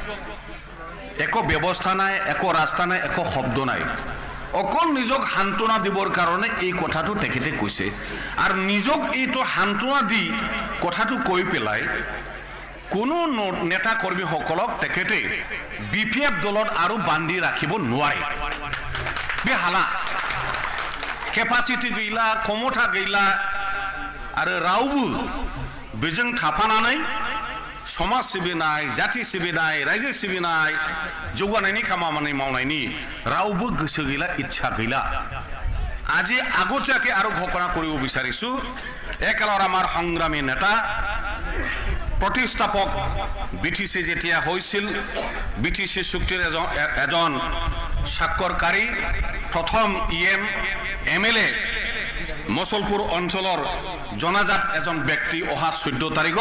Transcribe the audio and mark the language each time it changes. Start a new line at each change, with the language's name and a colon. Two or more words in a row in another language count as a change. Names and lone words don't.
Assamese: একো ব্যৱস্থা নাই একো ৰাস্তা নাই একো শব্দ নাই অকল নিজক সান্তনা দিবৰ কাৰণে এই কথাটো তেখেতে কৈছে আৰু নিজক এইটো সান্তনা দি কথাটো কৈ পেলাই কোনো নেতা কৰ্মীসকলক তেখেতে বিপিএফ দলত আৰু বান্ধি ৰাখিব নোৱাৰে বেহালা
Bodo: কেপাচিটি গैला ক্ষমতা गैला आरो रावबो बेजों थाफानानै समाज सिबिनाय जाति सिबिनाय रायजो सिबिनाय जौगानायनि खामानि मावनायनि रावबो गोसो गैला इच्छा गैला
Assamese: আজি আগতীয়াকে আৰু ঘোষণা কৰিব বিচাৰিছো একেলৰ আমাৰ সংগ্ৰামী নেতা প্ৰতিষ্ঠাপক বিটিসি যেতিয়া হৈছিল বিটিসি চুক্তিৰ এজন স্বাক্ষৰকাৰী প্ৰথম ইএম এমএলএ মছলপুৰ অঞ্চলৰ জনাজাত এজন ব্যক্তি অহা 14 তাৰিখত